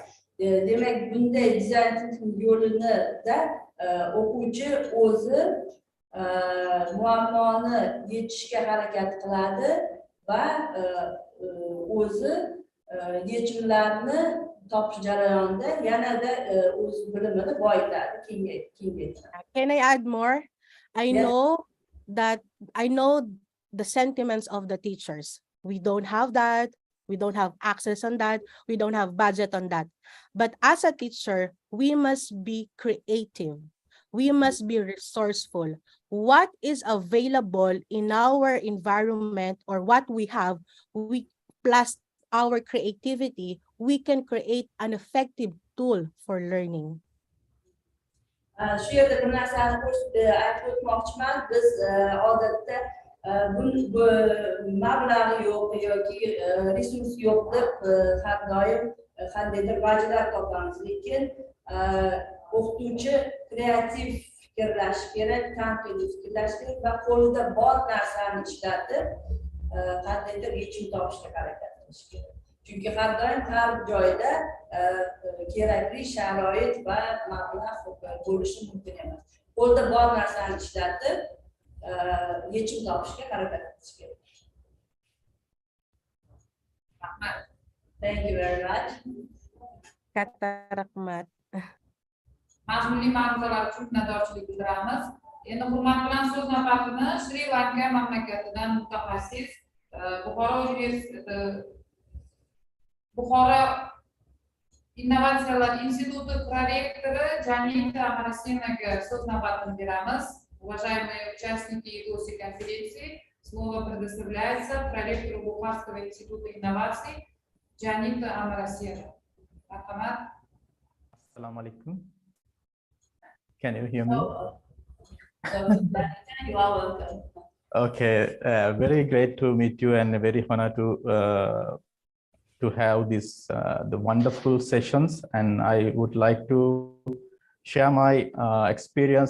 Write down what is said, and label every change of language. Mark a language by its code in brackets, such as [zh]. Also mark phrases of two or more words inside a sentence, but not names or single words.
[uz] Demak, bunday dizayn thinking yo'linida o'quvchi o'zi muammoni yechishga harakat qiladi va o'zi yechimlarni topish jarayonida yanada o'z bilimini boyitadi, kengaytiradi. [en] Can I add more? I know the sentiments of the teachers. We don't have that. We don't have access on that. We don't have budget on that. But as a teacher, we must be creative. We must be resourceful. What is available in our environment or what we have, we plus our creativity, we can create an effective tool for learning. [uz] Shu yerda bir narsani aytib o'tmoqchiman. Biz odatda mablag' yo'q yoki resurs yo'q deb har doim qandaydir vajlar topamiz, lekin o'qituvchi kreativ fikrlash kerak, tanqidiy fikrlash kerak va qo'lida bor narsani ishlatib qandaydir yechim topishga harakat qilish kerak. Chunki har doim har joyda kerakli sharoit va mablag' bo'lishi mumkin emas. Qo'lda bor narsani ishlatib yechim topishga harakat qilish kerak. [en] Thank you very much. [uz] Katta rahmat. Mazmunli ma'ruzalar uchun minnatdorchilik bildiramiz. Endi hurmat bilan so'z navbatini Shri Lanka mamlakatidan mutaxassis Buxoro universiteti Buxoro Innovatsiyalar instituti prorektori Janita Amarasinaga so'z navbatini beramiz. [ru] Уважаемые участники и гости конференции, слово предоставляется проректору Бухарского института инноваций Janita Amarasina. [ar] السلام عليكم. [en] Can you hear me? You are welcome. Okay, very great to meet you and very honored to have this the wonderful sessions, and I would like to share my experience.